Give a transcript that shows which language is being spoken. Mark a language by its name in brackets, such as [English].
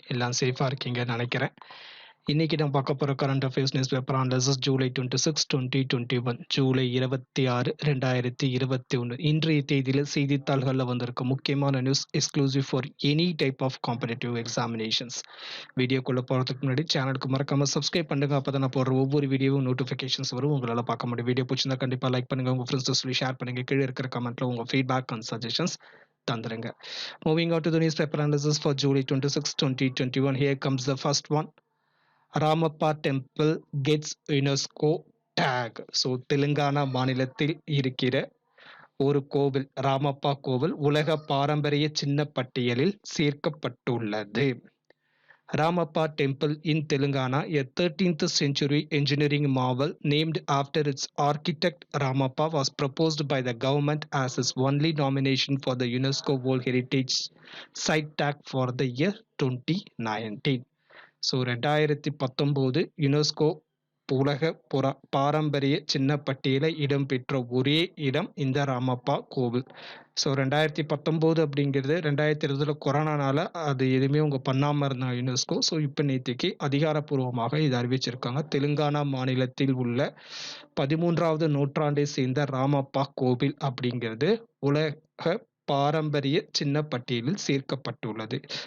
[Tamil] எல்லாம் சேஃபா இருக்கீங்கன்னு நெனைக்கிறேன். இன்னைக்கு நம்ம பார்க்க போற current affairs news paper analysis July 26, 2021 July 26, 2021 இன்றைய தேதியில செய்தித்தாள்கள்ல வந்திருக்க முக்கியமான news [English] Exclusive for any type of competitive examinations. [Tamil] வீடியோக்குள்ள போறதுக்கு முன்னாடி சேனலுக்கு மறக்காம சப்ஸ்கிரைப் பண்ணுங்க. அப்பதான் நான் போடுற ஒவ்வொரு வீடியோவும் நோட்டிஃபிகேஷன்ஸ் வரும். உங்களால பார்க்க முடியும். வீடியோ பிடிச்சிருந்தா கண்டிப்பா லைக் பண்ணுங்க. உங்க ஃப்ரெண்ட்ஸ் சொல்லி ஷேர் பண்ணுங்க. கீழே இருக்கிற கமெண்ட்ல உங்க feedback and suggestions தந்துருங்க. [English] Moving on to the newspaper analysis for July 26, 2021. Here comes the first one. Ramappa Temple gets UNESCO tag. [Tamil] So Telangana மாநிலத்தில் இருக்கிற ஒரு கோவில், ராமப்பா கோவில் உலக பாரம்பரிய சின்ன பட்டியலில் சேர்க்கப்பட்டுள்ளது. [English] Ramappa Temple in Telangana, a 13th century engineering marvel named after its architect Ramappa, was proposed by the government as its only nomination for the UNESCO World Heritage Site tag for the year 2019. [Tamil] So 2019 UNESCO உலக பாரம்பரிய சின்ன பட்டியலை இடம்பெற்ற ஒரே இடம் இந்த ராமப்பா கோவில். So 2019 அப்படிங்கிறது 2020 கொரோனானால அது எதுவுமே அவங்க பண்ணாமல் இருந்தாங்க யுனெஸ்கோ. ஸோ இப்போ நேற்றுக்கு அதிகாரப்பூர்வமாக இது அறிவிச்சிருக்காங்க. தெலுங்கானா மாநிலத்தில் உள்ள 13வது நூற்றாண்டை சேர்ந்த ராமப்பா கோவில் அப்படிங்கிறது உலக பாரம்பரிய சின்ன பட்டியலில் சேர்க்கப்பட்டுள்ளது.